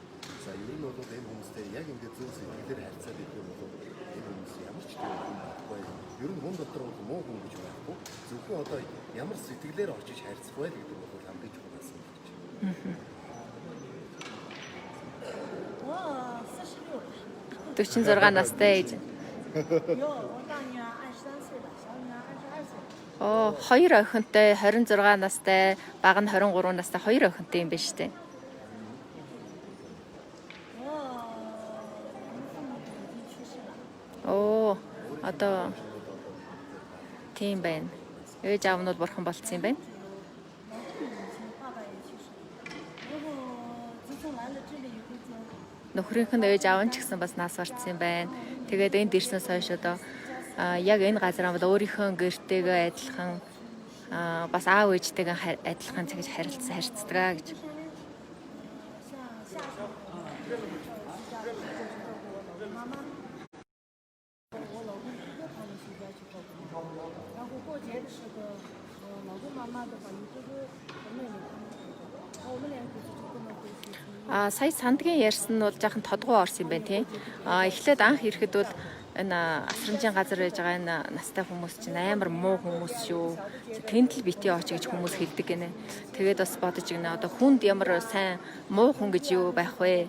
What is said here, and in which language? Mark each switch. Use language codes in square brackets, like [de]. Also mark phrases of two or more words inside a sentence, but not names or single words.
[mn] За ер нь бол энэ хүмүүстэй яг ингээд зөв сэтгэлээр харьцаад идэх юм бол энэ хүмүүс ямар ч тийм юм байхгүй. Ер нь хүн дотор бол муу хүн гэж байхгүй. Зөвхөн одоо ямар сэтгэлээр очиж харьцах вэ гэдэг бол хамгийн чухал асуулт гэж байна. 46 настай ээж. [zh] 我大女儿23岁了，小女儿22岁。 [mn] Оо, хоёр охинтой 26 настай, бага нь 23 настай хоёр охинтой юм байна шүү дээ. [zh] 我父母已经去世了。 [mn] Оо, одоо тийм байна. Ээж аав нь бол бурхан болцсон юм байна. [zh] 爸爸也去世了。然后自从来了这里以后就。 [mn] Нөхрийнх нь ээж аав нь ч гэсэн бас нас барцсан юм байна. Тэгээд энд ирснээс хойш одоо яг энэ газар бол өөрийнхөө гэртэйгээ адилхан бас аав ээжтэйгээ адилхан цагж харилцдаг гэж. [zh] 我老公哥他们休假去照顾妈妈，然后过节的时候，老公妈妈的话，你哥哥和妹妹他们回家，然后我们两个就不能回去。 [mn] Сая сандгийн ярьсан нь бол жоохон тодгоо орсон юм байна тий. Эхлээд анх ирэхэд бол энэ асрамжийн газар байж байгаа энэ настай хүмүүс чинь амар муу хүмүүс шүү. Тэнд л битээ очиж гэж хүмүүс хэлдэг гинэ. Тэгээд бас бодож игнэ. Одоо хүнд ямар сайн муу хүн гэж юу байх вэ?